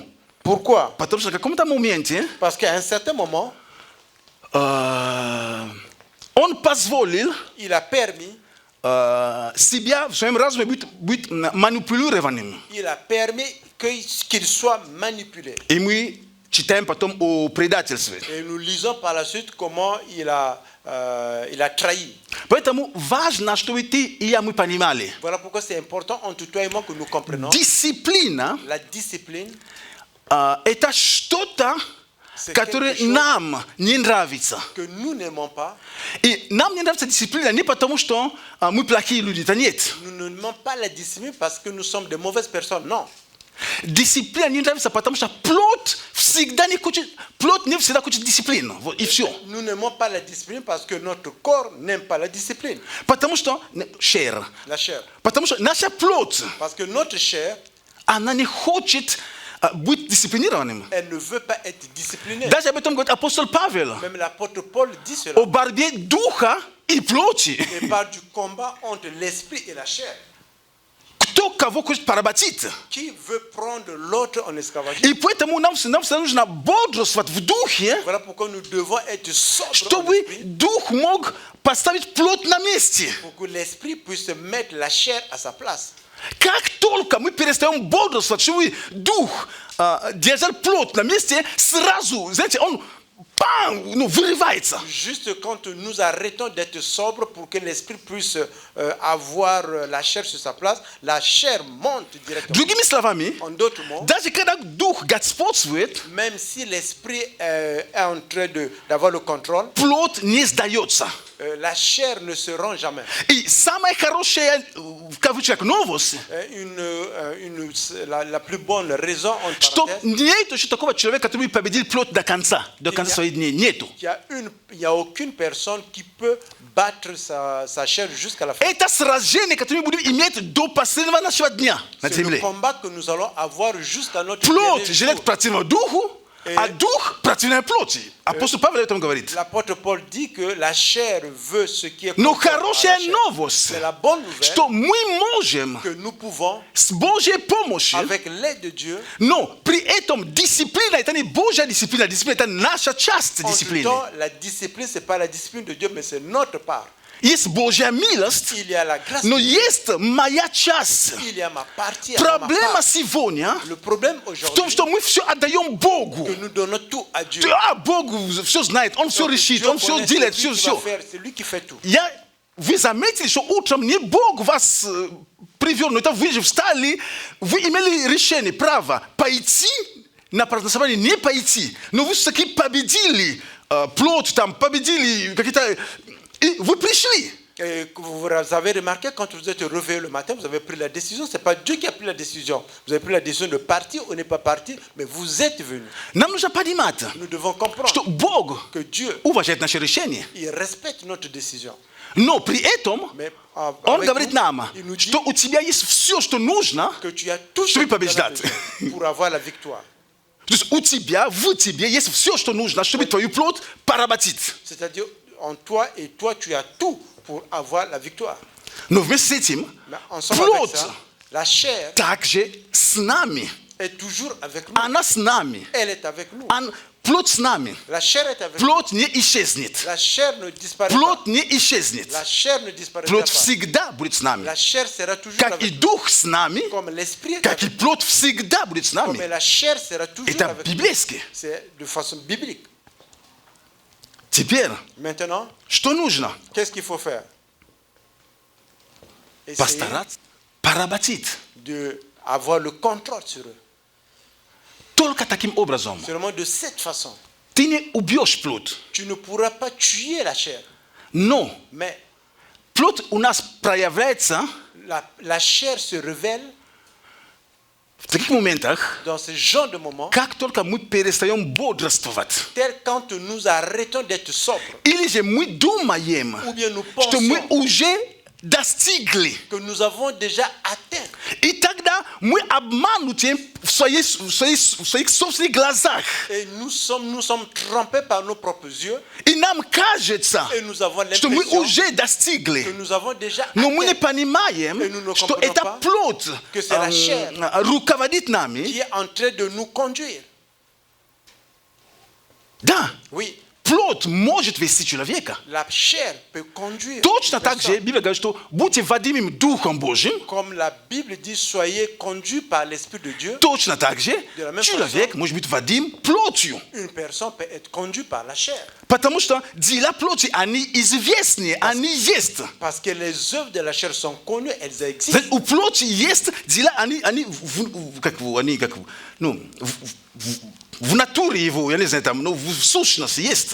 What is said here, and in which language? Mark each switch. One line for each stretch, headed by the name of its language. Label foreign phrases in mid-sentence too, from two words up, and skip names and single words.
French: Pourquoi?
Russian: Потому что в каком-то моменте
French: Parce qu'à un certain moment,
Russian: он позволил
French: il a permis,
Russian: себя в своем разуме быть манипулированным.
French: il a permis qu'il soit manipulé.
Russian: И мы читаем потом о предательстве.
French: Et nous lisons par la suite comment il a trahi.
Russian: Поэтому важно, чтобы ты и я мы понимали.
French: Voilà pourquoi c'est important entre toi et moi que nous comprenons.
Russian: Дисциплина
French: La discipline,
Russian: это что-то, которое
French: quelque chose
Russian: нам не нравится.
French: que nous n'aimons pas.
Russian: И нам не нравится дисциплина не потому, что мы плохие люди. Это нет.
French: Nous n'aimons pas la discipline parce que nous sommes de mauvaises personnes. Non.
Russian: Дисциплина не нравится, потому что плоть не всегда хочет дисциплину. Вот, и все.
French: Nous n'aimons pas la discipline parce que notre corps n'aime pas la discipline.
Russian: Потому что chair.
French: La chair.
Russian: Потому что наша плоть,
French: Parce que notre chair,
Russian: она не хочет быть дисциплинированным.
French: elle ne veut pas être disciplinée.
Russian: Даже об этом говорит апостол Павел.
French: Même l'apôtre Paul dit cela.
Russian: О борьбе духа и плоти.
French: Et parle du combat entre l'esprit et la chair.
Russian: Кто кого хочет поработить?
French: Qui veut prendre l'autre en esclavage?
Russian: И поэтому нам нужно бодрствовать в духе,
French: Voilà pourquoi nous devons être sobres en
Russian: чтобы
French: esprit,
Russian: дух мог поставить плоть на месте.
French: pour que l'esprit puisse mettre la chair à sa place.
Russian: Как только мы перестаем бодрствовать, чтобы дух держал плоть на месте, сразу, знаете, он вырывается.
French: Juste quand nous arrêtons d'être sobres pour que l'esprit puisse avoir la chair sur sa place, la chair monte directement.
Russian: Другими словами,
French: En d'autres mots,
Russian: даже когда дух господствует,
French: même si l'esprit est en train d'avoir le contrôle,
Russian: плоть не сдается.
French: la chair ne se rend jamais.
Russian: И самая хорошая, в кавычках, новость,
French: La plus bonne raison, entre
Russian: что
French: parenthèses,
Russian: нет еще такого человека, который победил плоть до конца своих дней. Нету.
French: il n'y a aucune personne qui peut battre sa chair jusqu'à la fin.
Russian: Это сражение, которое мы будем иметь до последнего нашего дня на
French: C'est le
Russian: земле.
French: combat que nous allons avoir jusqu'à notre
Russian: Плоть
French: dernier
Russian: живет
French: jour.
Russian: противно духу, а дух противно плоти. Апостол Павел об этом говорит.
French: L'apôtre Paul dit que la chair veut ce qui est
Russian: Но
French: contraire à la
Russian: хорошая
French: chair.
Russian: новость,
French: C'est la bonne nouvelle
Russian: что мы можем
French: que nous pouvons,
Russian: с Божьей помощью,
French: avec l'aide de Dieu,
Russian: но при этом дисциплина, это не Божья дисциплина, дисциплина это наша часть
French: en tout
Russian: дисциплины.
French: temps, la discipline, ce n'est pas la discipline de Dieu, mais c'est notre part.
Russian: Есть Божья милость,
French: Il y a la grâce,
Russian: но есть моя часть.
French: il y a ma partie, il y a ma
Russian: Проблема
French: part.
Russian: сегодня
French: Le problème
Russian: в том,
French: aujourd'hui,
Russian: что мы все отдаем Богу.
French: que nous donnons tout à Dieu.
Russian: Бог все знает, Он все
French: Donc,
Russian: решит,
French: Dieu
Russian: Он все
French: connaît,
Russian: делает,
French: c'est lui
Russian: все,
French: qui va
Russian: все.
French: faire, c'est lui qui fait tout.
Russian: Вы заметили, что утром не Бог вас привел, но это вы же встали, вы имели решение, право пойти на празднование, не пойти, но вы все-таки победили плоть, там, победили какие-то... И вы пришли.
French: Et vous avez remarqué, quand vous êtes réveillé le matin, vous avez pris la décision. Ce n'est pas Dieu qui a pris la décision. Vous avez pris la décision de partir ou ne pas partir, mais vous êtes venu.
Russian: Нам нужно понимать,
French: Nous devons comprendre
Russian: что Бог
French: que Dieu,
Russian: уважает наши решения.
French: il respecte notre décision.
Russian: Но при этом
French: Mais
Russian: Он
French: avec
Russian: говорит
French: nous,
Russian: нам,
French: il nous dit
Russian: что у тебя есть все, что нужно,
French: que tu as tout ce
Russian: чтобы
French: que tu as
Russian: побеждать.
French: besoin pour avoir la victoire.
Russian: То есть у тебя, в тебе есть все, что нужно, чтобы твою плоть поработить.
French: C'est-à-dire, en toi et toi, tu as tout pour avoir la victoire.
Russian: Но вместе с этим,
French: Mais ensemble avec
Russian: плоть
French: ça, la chair
Russian: также с нами.
French: est toujours avec nous.
Russian: Она с нами.
French: Elle est avec nous.
Russian: Плоть с нами.
French: La chair est avec nous.
Russian: Плоть не исчезнет.
French: La chair ne disparaît
Russian: Плоть
French: pas.
Russian: не исчезнет.
French: La chair ne disparaîtra
Russian: Плоть
French: pas.
Russian: всегда будет с нами.
French: La chair sera toujours
Russian: Как и
French: avec nous.
Russian: дух с нами,
French: Comme l'esprit est
Russian: как и
French: avec nous.
Russian: плоть всегда будет с
French: Comme
Russian: нами.
French: la chair sera toujours
Russian: Это
French: avec nous.
Russian: библейски.
French: C'est de façon biblique.
Russian: Теперь,
French: Maintenant,
Russian: что нужно?
French: qu'est-ce qu'il faut faire? Essayer
Russian: Постараться поработить.
French: d'avoir le contrôle sur eux.
Russian: Только таким образом.
French: Seulement de cette façon.
Russian: Ты не убьешь плоть.
French: Tu ne pourras pas tuer la chair.
Russian: Но
French: Mais
Russian: плоть у нас проявляется
French: la chair se révèle
Russian: в таких моментах,
French: dans ce genre de moments,
Russian: как только мы перестаем бодрствовать.
French: tel quand nous arrêtons d'être sobres,
Russian: Или же мы думаем,
French: ou bien nous
Russian: что мы
French: pensons
Russian: уже достигли.
French: que nous avons déjà atteint.
Russian: И тогда мы обмануты в своих собственных глазах.
French: Et nous sommes trompés par nos propres yeux
Russian: И нам кажется,
French: et nous avons
Russian: что мы
French: l'impression
Russian: уже
French: que
Russian: достигли.
French: nous avons déjà
Russian: Но мы не
French: atteint,
Russian: понимаем,
French: Et nous ne
Russian: что
French: comprenons
Russian: эта
French: pas
Russian: плоть
French: que c'est la chair
Russian: руководит нами.
French: qui est en train de nous conduire.
Russian: Да,
French: Oui,
Russian: плоть может вести человека.
French: la chair peut conduire.
Russian: Точно
French: une
Russian: так же
French: personne.
Russian: Библия говорит, что будьте водимым Духом Божьим.
French: Comme la Bible dit, soyez conduits par l'Esprit de Dieu.
Russian: Точно так же
French: De la même
Russian: человек может быть водим плотью.
French: Une personne peut être conduite par la chair.
Russian: Потому что дела плоти, они известны, они есть.
French: Parce que les œuvres de la chair sont connues, elles existent.
Russian: У плоти есть дела, они в натуре его, я не знаю, там, в сущности есть.